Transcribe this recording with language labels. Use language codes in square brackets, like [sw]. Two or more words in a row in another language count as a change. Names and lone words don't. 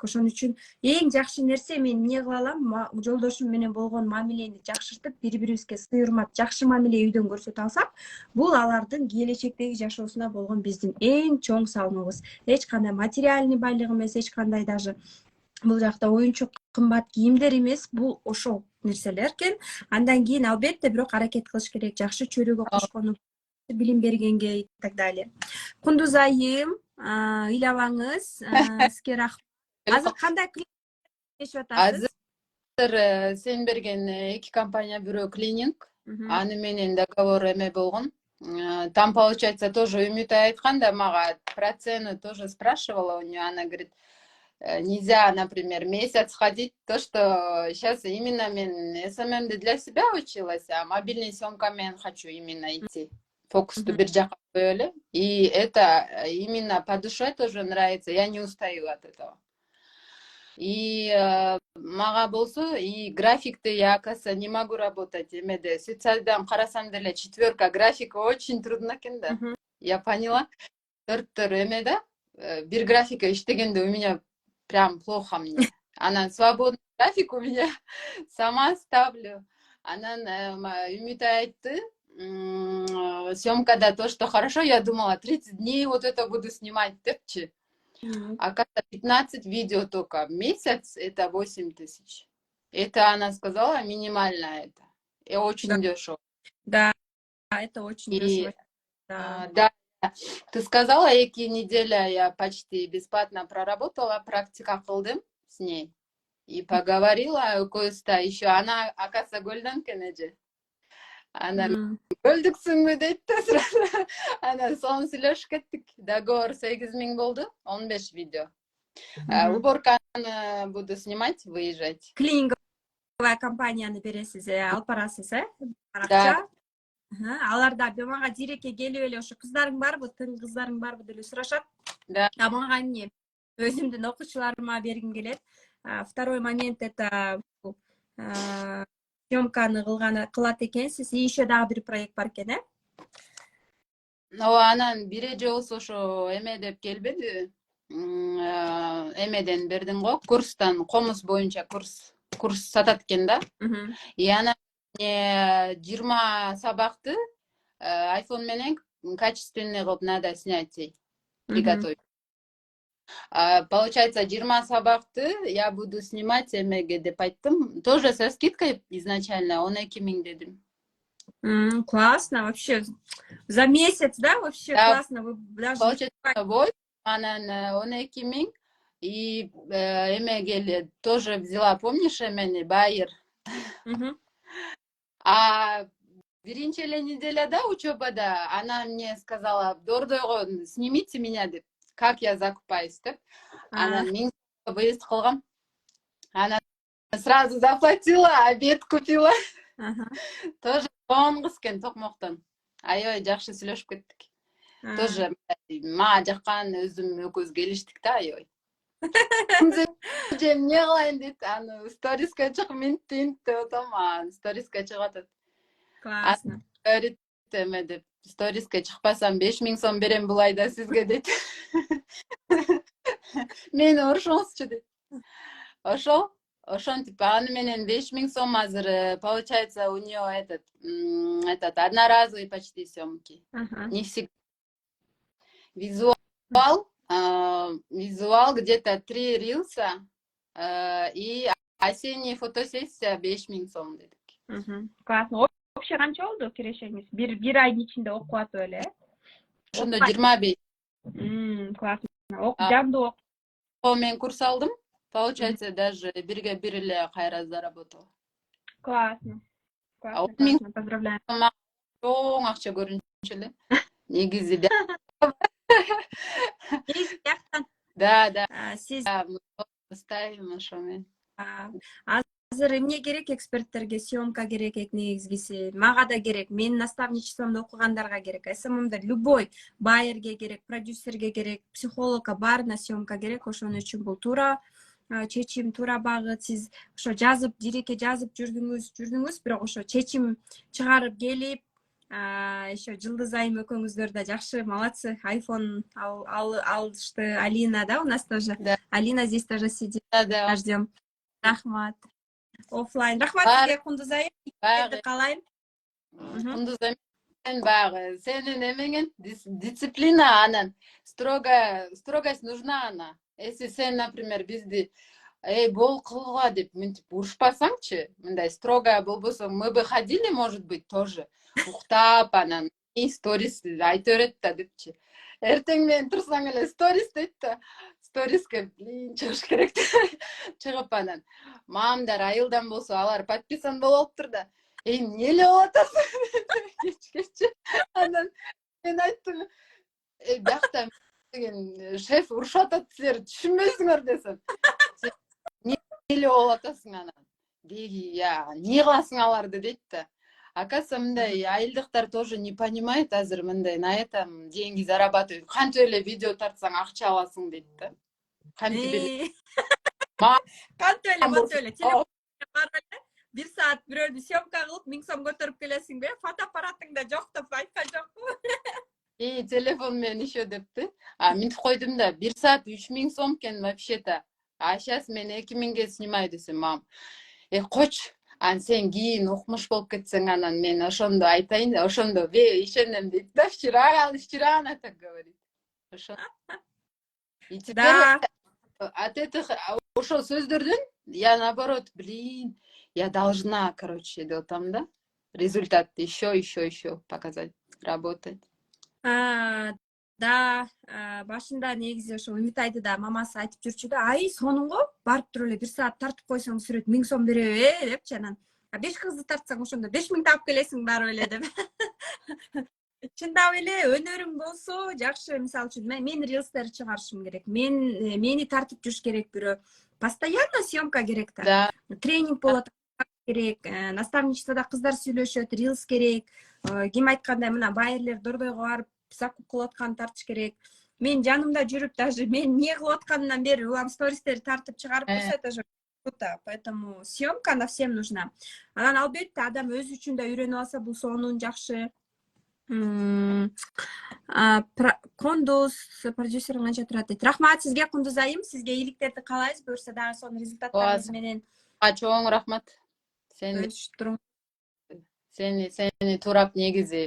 [ky] Ошон үчүн эң жакшы нерсе мен эмне кыла алам? Жолдошум менен болгон мамилени жакшыртып, бири-бирибизге сый урмат, жакшы мамиле үйдөн көрсөтө алсак, бул алардын келечектеги жашоосуна болгон биздин эң чоң салымыбыз. Эч кандай материальный байлык эмес, эч кандай даже бул жакта оюнчук, кымбат кийимдер эмес, бул ошол нерселер экен. Андан кийин албетте бирок аракет кылыш керек, жакшы чөрөгө кошкону, билим бергенге [ru] и так далее. [ky] Кундуз айым, ыйлабаңыз, сизге рахмат. Азыр кандай клиниктешип атасыз? Азыр сен берген 2 компания, бирөө клининг, аны менен договор эме болгон. [ru] Там, получается, тоже [ky] Үмүт айткан да мага, [ru] про цену тоже спрашивала у нее. Она говорит, нельзя, например, месяц ходить, то, что сейчас именно мен СММ для себя училась, а мобильной съемками хочу именно идти. [ky] Фокусту бир жака коелу. [ru] И это именно по душе тоже нравится, я не устаю от этого. [ky] И мага болсо, [ru] и графикты я, оказывается, не могу работать. [ky] Эмеде социалдан карасам деле 4 графика [ru] очень трудно [ky] экен да. [ru] Я поняла. 4 [ky] эмеде бир графика иштегенде [ru] у меня прям плохо мне. Она свободный график у меня сама ставлю. [ky] Анан Үмүт айтты, съемкада [ru] то, что хорошо, я думала 30 дней вот это буду снимать депчи. А как 15 видео только в месяц, это 8000. Это она сказала минимально это. И очень дешево. Да, это очень дешево. Да. Ты сказала, какие недели я почти бесплатно проработала, [ky] практика кылдым [ru] с ней. И поговорила кое-что еще. Она, оказывается, Golden Kennedy. [ky] Она өлдүксүңбү дейт да сразу. Анан сонун сүйлөшүп кеттик. Договор 8000 болду, 15 видео. Уборканы [ru] буду снимать, выезжать. [ky] Клининговая компанияны бересиз, алып барасыз, [ru] Да. [ky] Аларда мага дирекке келип эле ошо кыздарың барбы, тың кыздарың барбы деп сурашат. [ru] Да. [ky] А мага эмне? Өзүмдүн окуучуларыма бергим келет. [ru] Второй момент это [ky] съемканы кылат экенсиз, [ru] и еще [ky] дагы бир проект бар экен, Анан бире жолсу ошо эме деп келбеди. Эмеден бердим го, курстан, комуз боюнча курс сатат экен да. И анан 20 сабакты iPhone менен качественный кылып [ru] надо снять, приготовить. [ky] Получается, 20 сабакты [ru] я буду снимать [ky] эмеге деп айттым. [ru] Тоже со скидкой изначально 12 000 дедим. Классно, вообще. За месяц, да, вообще да, классно. Вы даже... Получается, 8, анан 12 000. И эмеге тоже взяла, помнишь, [ky] эмени Байер? А биринчи эле неделяда учебада [ru] она мне сказала, [ky] дордойго [ru] снимите меня [ky] деп. [ru] Как я закупаюсь, деп. Она [ky] мен выезд кылгам. [ru] Она сразу заплатила, обед купила. [ky] Тоже он кыз токмоктон. Аябай жакшы сүйлөшүп кеттик. Тоже мага жаккан, өзүм экөөбүз келиштик да, аябай. Же эмне кылайын дейт, аны сториске чык, минтин деп атам, сториске чыгып атат. [ru] Классно. [ky] Эме деп, сториске чыкпасам 5000 сом берем бул айда сизге дейт. Мени урушуңузчу дейт. Ошентип, аны менен 5000 сом азыр, [ru] получается, у нее этот одноразовый почти съемки. Не всегда. Визуал где-то 3 рилса и осенняя фотосессия 5000 сом дедик. Классно. [ky] Вообще канча болду кирешеңиз? Бир айдын ичинде окуп атып эле? Ошондо 25. Классно. Жандуу окуу. Мен курс алдым. Получается, даже бирге бир эле кайра заработал. [ru] Классно. Классно. Поздравляю. [ky] Чоң акча көрүнчү эле. Негизи да. [ru] Да. [ky] Сиз ставим ошо мен. азыр эмне керек эксперттерге? Съемка керек негизгиси. Мага да керек. Менин наставничествомдо окугандарга керек. СММде любой байерге керек, продюсерге керек, психологко баарына съемка керек. Ошон үчүн бул туура чечим, туура багыт. Сиз ошо жазып, диреке жазып жүрдүңүз, бирок ошо чечим чыгарып келип, еще Жылдыз Айым экөөңүздөр да жакшы, молодцы. Айфон алышты. Алина, да, [ru] у нас тоже. Да. Алина здесь тоже сидит. Да. Ждем. [ky] Рахмат. Оффлайн. Рахмат сизге, Кундуз Айым. Багы. Калайм. Кундуз Айым багы. Сенин эмеңин дисциплина анан строгость [ru] нужна она. [ky] Если сен, например, бизди бол кылгыла деп мынтип урушпасаңчы, мындай строгая болбосо, [ru] мы бы ходили, может быть, тоже [ky] уктап анан сторис айта берет да депчи. Эртең менен турсаң эле сторис дейт да. Сториске чыгыш керек деп чыгып анан мамдар айылдан болсо алар подписан болуп алыптыр да. Эмне эле болуп атасың? Кечкечи. Анан мен айттым, биякта деген шеф урушуп атат, силер түшүнбөйсүңөр десем. Эмне эле болуп атасың анан? Деги, эмне кыласың аларды дейт да. Оказывается, мындай айылдыктар тоже не понимает азыр мындай на этом деньги зарабатывают. Канча эле видео тартсаң акча аласың дейт да. Кантип эле. Кантип эле, вот эле. Телефон бар эле. 1 саат бирөөнү съемка кылып 1000 сом көтөрүп келесиңби? Фотоаппаратыңда жок деп айткан жокпу? Телефон менен еще депти. Мынтип койдум да, 1 саат 3000 сом экен вообще-то. Сейчас мен 2000ге снимаю десем, мам. Койчу. Сен кийин укмуш болуп кетсең, анан мен ошондо айтайын, ошондо ишенем дейт да. [ru] Вчера она так говорит. И теперь от этих [ky] ошол сөздөрдөн [ru] я наоборот, я должна, короче, там, да, результат еще показать, работать. [ky] Да, башында негизи ошо Үмүтайды да мамасы айтып жүрчү да, ай сонунго барып туруп эле 1 саат тартып койсоң сүрөт 1000 сом береби депчи, анан 5 кызды тартсаң ошондо 5000 таап келесиң барып эле деп. Чындап эле өнөрүң болсо жакшы. Мисалы үчүн мен рилстер чыгарышым керек. Мени тартып жүрүш керек бирөө. Постоянно съемка керек да. Тренинг болот керек, наставничествода кыздар сүйлөшөт, рилс керек. Ким айткандай мына байерлер дордойго барып закуп кылып аткан тартыш керек. Мен жанымда жүрүп даже мен эмне кылып атканымдан бери улам стористер тартып чыгарып турса, [ru] это же круто. Поэтому съемка она всем нужна. [ky] Анан албетте адам өзү үчүн да үйрөнүп алса бул сонун жакшы. Кундуз продюсерин канча турат дейт. Рахмат сизге, Кундуз Айым. Сизге ийгиликтерди каалайбыз. Буюрса дагы сонун результаттарыңыз менен. Чоң рахмат. Сени турап негизи.